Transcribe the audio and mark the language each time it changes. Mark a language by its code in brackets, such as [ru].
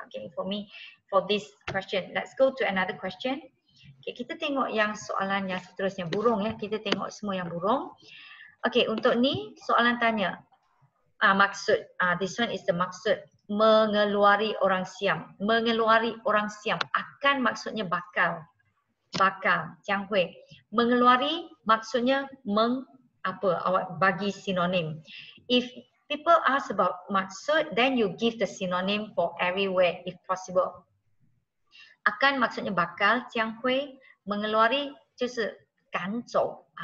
[en] Okay, for me, for this question. Let's go to another question. [ms] Okay, kita tengok yang soalan yang seterusnya, burung ya. Kita tengok semua yang burung. Okay, untuk ni soalan tanya. Maksud, [en] this one is the [ms] maksud. Mengeluari orang siam. Mengeluari orang siam. Akan maksudnya bakal. Bakal, Jiang Hui. Mengeluari maksudnya awak bagi sinonim. [en] If people ask about maksud, then you give the synonym for everywhere if possible. [ms] Akan maksudnya bakal, Jiang Hui. Mengeluari [zh] 就是赶走.